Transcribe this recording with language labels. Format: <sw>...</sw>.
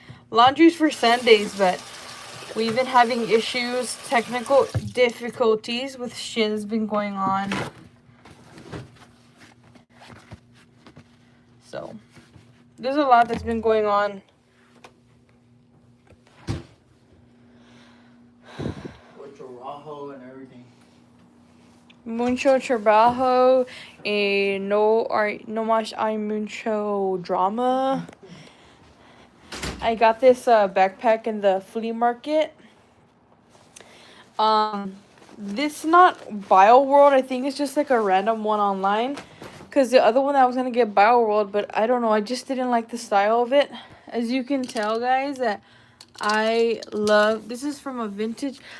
<en>Laundry's for Sundays, but we've been having issues, technical difficulties with shit that's been going on. So, there's a lot that's been going on. With your rajo and everything.</en> <es>Mucho trabajo, no más hay mucho drama.</es> <en>I got this backpack in the flea market. This is not Bio World. I think it's just like a random one online. Because the other one I was going to get Bio World, but I don't know. I just didn't like the style of it. As you can tell, guys, that I love... This is from a vintage...</en>